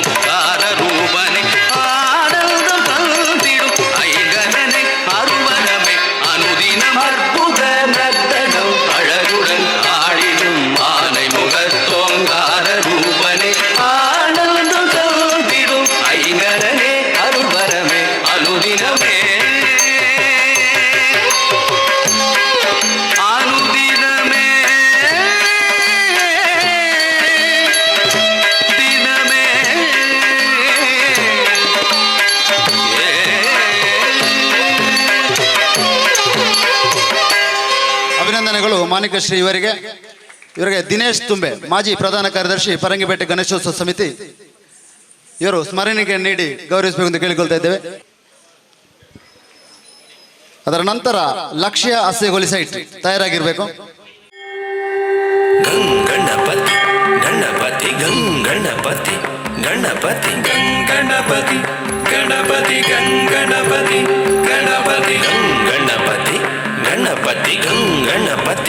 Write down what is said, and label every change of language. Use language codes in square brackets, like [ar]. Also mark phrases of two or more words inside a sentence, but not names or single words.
[ta] காரரூபனை ஆனந்தம் தந்திடும் ஐங்கரனை அருள்வரமே அனுதினம் அற்புத நர்த்தனம் அழகுடன் ஆடிடும் ஆனை முகத்தோம் காரரூபனை ஆனந்தம் தந்திடும் ஐங்கரனே அருள்வரமே அனுதினமே அனுதினமே தினமே [kn] ಅಭಿನಂದನೆಗಳು ಮಾಣಿಕಶ್ರೀ ಇವರಿಗೆ ದಿನೇಶ್ ತುಂಬೆ ಮಾಜಿ ಪ್ರಧಾನ ಕಾರ್ಯದರ್ಶಿ ಪರಂಗಿಪೇಟೆ ಗಣೇಶೋತ್ಸವ ಸಮಿತಿ ಇವರು ಸ್ಮರಣೆಗೆ ನೀಡಿ ಗೌರವಿಸಬೇಕೆಂದು ಕೇಳಿಕೊಳ್ತಾ ಇದ್ದೇವೆ. ಅದರ ನಂತರ ಲಕ್ಷ್ಯ ಹಸೆಗೊಲಿಸ ಇಟ್ಟು ತಯಾರಾಗಿರ್ಬೇಕು. ಗಣಪತಿ ಗಣಪತಿ ಗಣಪತಿ ಗಣಪತಿ ಗಣಪತಿ ಗಣಪತಿ ಗಣಪತಿ ಗಣಪತಿ ಗಣಪತಿ ಗಣಪತಿ ಗಣಪತಿ